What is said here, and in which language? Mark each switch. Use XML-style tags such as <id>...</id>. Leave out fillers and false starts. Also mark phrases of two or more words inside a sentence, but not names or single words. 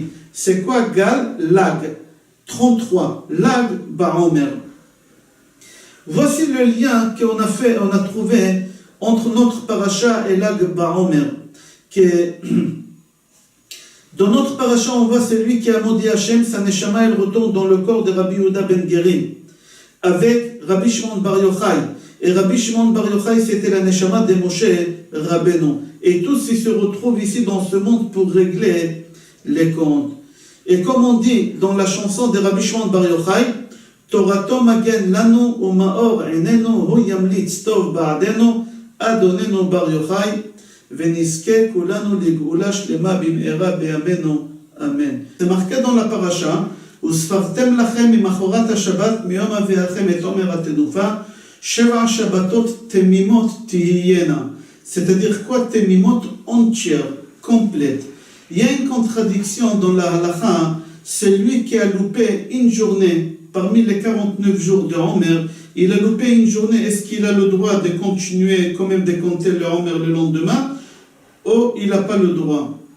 <fr>C'est quoi Gal? Lag. 33. Lag Baomer. Voici le lien qu'on a trouvé entre notre paracha et Lag Baomer. Dans notre paracha, on voit celui qui a maudit Hachem, sa neshama, elle retourne dans le corps de Rabbi Yehuda ben Gerim, avec Rabbi Shimon Bar Yochai. Et Rabbi Shimon Bar Yochai, c'était la neshama de Moshe Rabbeinu. Et tous, ils se retrouvent ici dans ce monde pour régler les comptes. Et comme on dit dans la chanson de Rabbi Shimon Bar Yochai,</fr> <he>תורתו מגן לנו ומאור עינינו הוא ימליץ טוב בעדנו אדוננו בר יוחאי ונשקה כולנו לגאולה שלמה במהרה בעמנו אמן.</he> <fr>C'est marqué dans la paracha,</fr> <he>וספרתם לכם ממחרת השבת מיום אביכם את עומר התנופה 7 שבתות תמימות תהיינה.</he> <fr>C'est-à-dire quoi? Temimot entière, complète. Il y a une contradiction dans la halakha. Celui qui a loupé une journée parmi les 49 jours de Homer, il a loupé une journée, est-ce qu'il a le droit de continuer quand même de compter le Homer le lendemain, ou il n'a pas le droit?</fr>